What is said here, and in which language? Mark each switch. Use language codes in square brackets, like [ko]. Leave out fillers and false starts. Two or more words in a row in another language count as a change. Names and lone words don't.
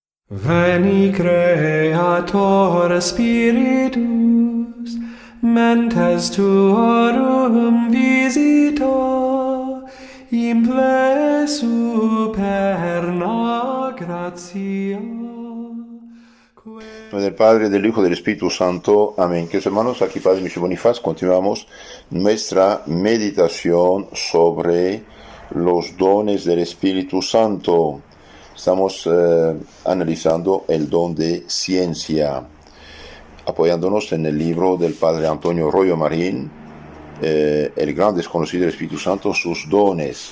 [la] Veni Creator Spiritus, mentes tuorum visita, imple superna gratia. [es] Del Padre, del Hijo, del Espíritu Santo. Amén. Queridos hermanos, aquí Padre Michel Bonifaz, continuamos nuestra meditación sobre los dones del Espíritu Santo. Estamos analizando el don de ciencia, apoyándonos en el libro del Padre Antonio Royo Marín, El gran desconocido del Espíritu Santo, sus dones.